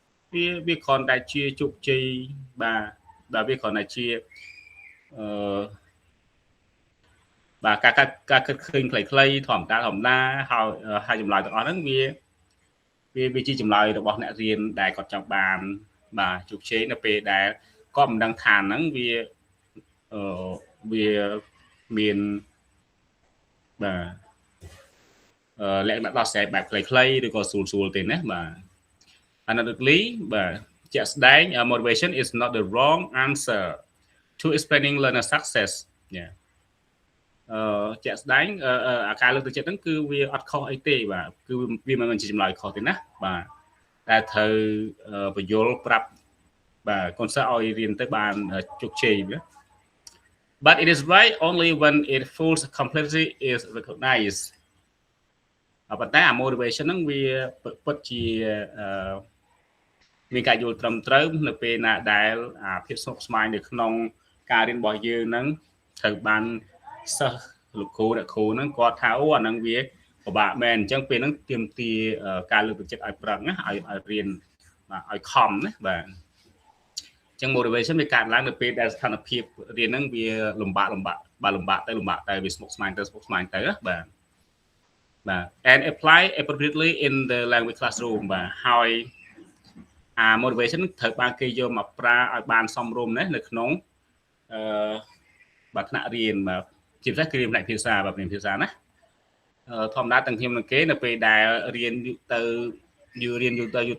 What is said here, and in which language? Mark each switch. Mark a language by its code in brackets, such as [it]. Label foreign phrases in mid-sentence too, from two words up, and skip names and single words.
[km] វាគ្រាន់តែជាជោគជ័យបាទវាគ្រាន់តែជាបាទការគិតឃើញខ្លីៗធម្មតាហើយចម្លើយទាំងអស់ហ្នឹងវាជាចម្លើយរបស់អ្នករៀនដែលគាត់ចង់បានបាទជោគជ័យនៅពេលដែលគាត់មិនដឹងថាហ្នឹង វាមានបាទលក្ខណៈដោះស្រាយបែបខ្លីៗឬក៏ស្រួលទេណាបាទ Anotherly បាទជាក់ស្ដែង [en] motivation is not the wrong answer to explaining learner success [km] ជាក់ស្ដែងការលើកទឹកចិត្តហ្នឹងគឺវាអត់ខុសអីទេបាទគឺវាមិនមែនជាចម្លើយខុសទេណាបាទតែត្រូវបញ្យល់ប្រាប់បាទកូនសិស្សឲ្យរៀនទៅបានជោគជ័យវា [en] but it is right only when it full complexity is recognized [km] ប៉ុន្តែ motivation ហ្នឹងវាពិតជា មានការយល់ត្រឹមត្រូវនៅពេលណាដែលភាពស្មុគស្មាញនៅក្នុងការរៀនរបស់យើងហ្នឹងត្រូវបានសិស្សលោកគ្រូ អ្នកគ្រូហ្នឹងគាត់ថាអូអាហ្នឹងវាពិបាកមែនអញ្ចឹងពេលហ្នឹងទាមទារការលើកទឹកចិត្តឲ្យប្រឹងណាឲ្យរៀនបាទឲ្យខំណាបាទអញ្ចឹង motivation វាកើតឡើងនៅពេលដែលស្ថានភាពរៀនហ្នឹងវាលំបាកទៅវាស្មុគស្មាញទៅបាទ [en] and apply appropriately in the language classroom [km] បាទហើយmotivation ត្រូវបានគេយកមកប្រើឲ្យបានសមរម្យណានៅក្នុង បាទថ្នាក់រៀនបាទជាពិសេសគឺរៀនផ្នែកភាសាបាទរៀនភាសាណាធម្មតាទាំងខ្ញុំនិងគេនៅពេលដែលរៀនទៅយូរទៅ